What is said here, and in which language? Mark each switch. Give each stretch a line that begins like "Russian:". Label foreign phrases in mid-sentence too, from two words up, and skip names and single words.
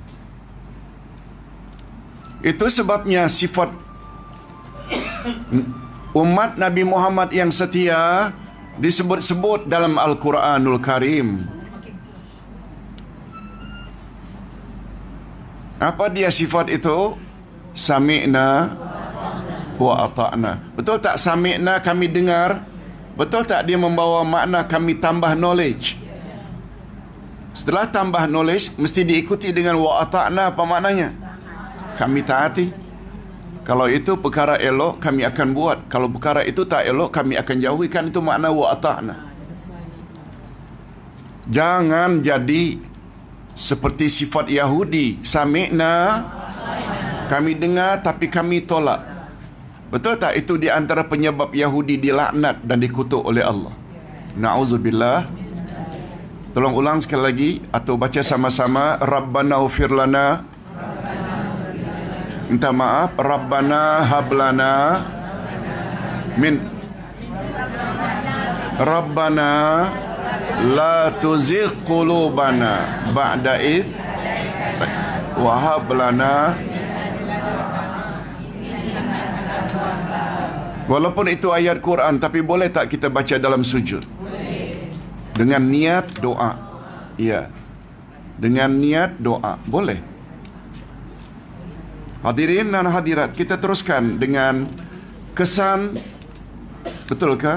Malay: Itu sebabnya sifat umat Nabi Muhammad yang setia disebut-sebut dalam Al-Quranul Karim. Apa dia sifat itu?
Arabic: سمعنا وأطعنا.
Malay: Betul tak sami'na, kami dengar? Betul tak dia membawa makna kami tambah knowledge? Setelah tambah knowledge, mesti diikuti dengan
Arabic: وأطعنا.
Malay: Apa maknanya? Kami taati. Kalau itu perkara elok, kami akan buat. Kalau perkara itu tak elok, kami akan jauhikan. Itu makna
Arabic: وأطعنا.
Malay: Jangan jadi seperti sifat Yahudi. Sami'na, kami dengar tapi kami tolak. Betul tak itu di antara penyebab Yahudi dilaknat dan dikutuk oleh Allah?
Arabic: نعوذ بالله.
Malay: Tolong ulang sekali lagi atau baca sama-sama.
Arabic: ربنا اغفر لنا.
Malay: Minta maaf.
Arabic: ربنا هب لنا من. ربنا لا تزغ قلوبنا بعد إذ وهب لنا.
Malay: Walaupun itu ayat Quran, tapi boleh tak kita baca dalam sujud? Dengan niat doa. Ya. Dengan niat doa. Boleh. Hadirin dan hadirat, kita teruskan dengan kesan, betulkah?